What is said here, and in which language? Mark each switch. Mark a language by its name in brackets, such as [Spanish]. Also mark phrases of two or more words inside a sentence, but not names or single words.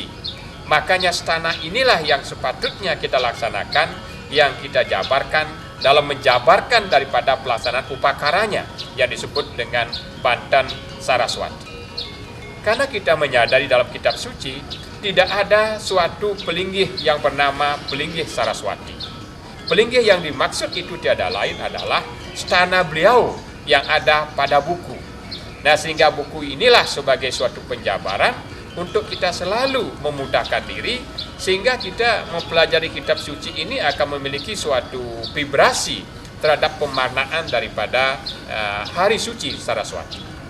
[Indonesian] Makanya stana inilah yang sepatutnya kita laksanakan, yang kita jabarkan dalam menjabarkan daripada pelaksanaan upakaranya yang disebut dengan Banten Saraswati. Karena kita menyadari dalam kitab suci tidak ada suatu pelinggih yang bernama pelinggih Saraswati. Pelinggih yang dimaksud itu tiada lain adalah stana beliau yang ada pada buku. Nah, sehingga buku inilah sebagai suatu penjabaran untuk kita selalu memudahkan diri, sehingga kita mempelajari kitab suci ini akan memiliki suatu vibrasi terhadap pemaknaan daripada Hari Suci Saraswati.